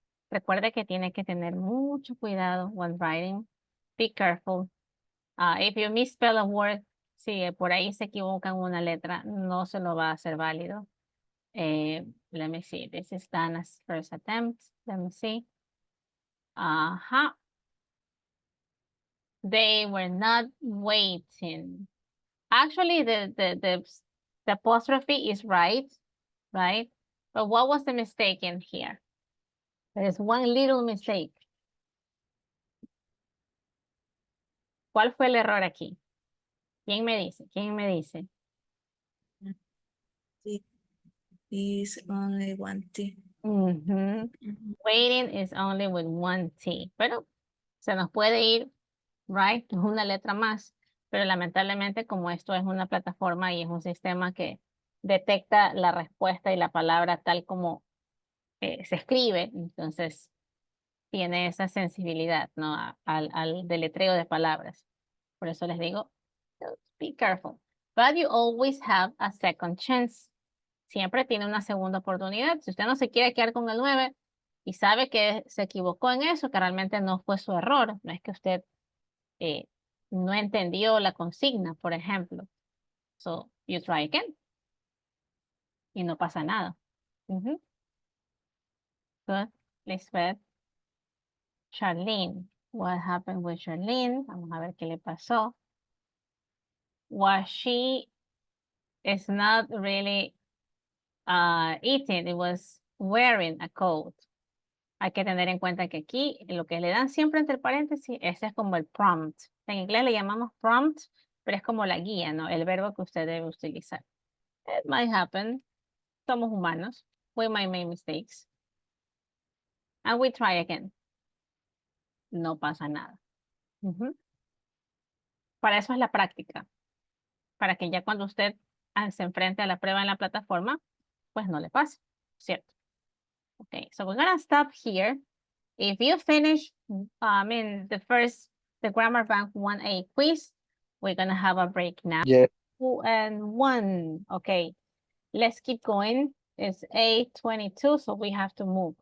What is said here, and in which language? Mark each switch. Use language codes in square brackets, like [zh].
[es] Recuerde que tiene que tener mucho cuidado [en] when writing. Be careful. If you misspell a word, [es] si por ahí se equivocan una letra, no se lo va a hacer válido. [en] Let me see. This is Dana's first attempt. Let me see. They were not waiting. Actually, the apostrophe is right? But what was the mistake in here? There is one little mistake. [es] ¿Cuál fue el error aquí? ¿Quién me dice? ¿Quién me dice? [en] Is only one T. Waiting is only with one T. [es] Pero se nos puede ir, right? Es una letra más. Pero lamentablemente como esto es una plataforma y es un sistema que detecta la respuesta y la palabra tal como se escribe, entonces tiene esa sensibilidad, ¿no? Al deletreo de palabras. Por eso les digo, [en] be careful. But you always have a second chance. [es] Siempre tiene una segunda oportunidad. Si usted no se quiere quedar con el 9 y sabe que se equivocó en eso, que realmente no fue su error, no es que usted no entendió la consigna, por ejemplo. [en] So, you try again. [es] Y no pasa nada. [en] Good. Lisbeth. Charlene. What happened with Charlene? [es] Vamos a ver qué le pasó. [en] Was she is not really eating, it was wearing a coat. [es] Hay que tener en cuenta que aquí lo que le dan siempre entre paréntesis, ese es como el prompt. En inglés le llamamos prompt, pero es como la guía, ¿no? El verbo que usted debe utilizar. [en] It might happen. [es] Somos humanos. [en] We might make mistakes. And we try again. [es] no pasa nada. Ujú. Para eso es la práctica. Para que ya cuando usted se enfrente a la prueba en la plataforma, pues no le pase, ¿cierto? [en] Okay, so we're gonna stop here. If you finish, in the Grammar Bank 1A quiz, we're gonna have a break now. Yeah. 2 and 1. Okay, let's keep going. It's 8:22, so we have to move.